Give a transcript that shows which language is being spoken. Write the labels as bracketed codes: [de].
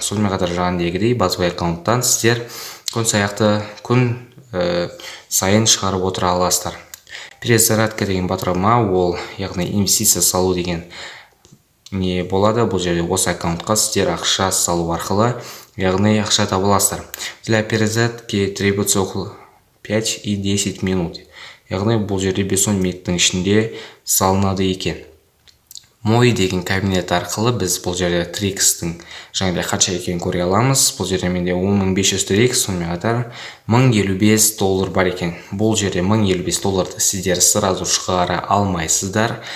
[kk] Сонымен қатар жаңағыдегідей базовый аккаунттан сіздер күн сайын шығарып отыра аласыздар. Перезарядка деген батырма ол, яғни инвестиция салу деген не болады. Бұл жерде осы аккаунтқа сіздер ақша салу арқылы, яғни ақша таба аласыздар. [ru] Для перезарядки требуется около 5 и 10 минут. [kk] Яғни бұл жерде 5-10 минуттың ішінде салынады екен. Мой деген кабинет арқылы біз бұл жерде TRX-тің жаңағыдай қанша екенін көре аламыз. Бұл жерде менде 10.500 TRX, сонымен қатар $1055 бар екен. Бұл жерде $1055 сіздер сразу шығара алмайсыздар.